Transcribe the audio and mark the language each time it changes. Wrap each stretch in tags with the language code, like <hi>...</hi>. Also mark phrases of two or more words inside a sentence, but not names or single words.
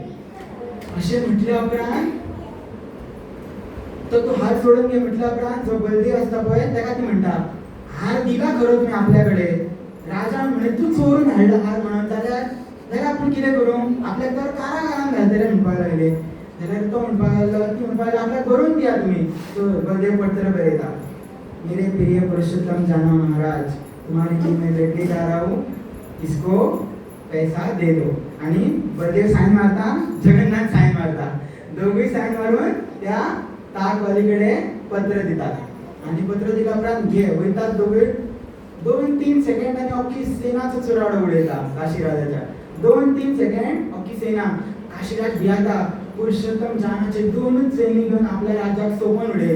<kok>अशें म्हटल्या उपरांत तो हार सोडून घे म्हटल्या उपरांत जो बलदेव आसता पळय तेका ती म्हणटा हार दिला खरो तुमी आपल्या कडेन राजा म्हणे तूं चोरून हाडला हार म्हणून जाल्यार आपूण कितें करूं आपल्याक तर कारागारांत घालतले म्हणपाक लागले. जाल्यार तो म्हणपाक लागलो ती म्हणपाक लागली आपल्याक बरोवन दिया तुमी. तो बलदेव पत्र बरयता</kok> <hi>मेरे प्रिय पुरुषोत्तम जानो महाराज तुम्हारी जिम्मेदारी जा रहा हूँ इसको पैसा दे दो.</hi> <kok>आणि बलदेव साईन मारता जगन्नाथ साईन मारता दोघूय साईन मारून त्या ताकवालीकडे पत्र दितात आनी पत्र दिल्या उपरांत घे वयतात दोघूय 2-3 सेकंदांनी अख्खी सेनाचो चुराडो उडयता काशीराजाच्या. 2-3 सेकंड अख्खी सेना काशीराज भियाता. पुरुषोत्तम जानाचे 2च सैनीक घेवन आपल्या राज्याक सोपोवन उडयले.</kok>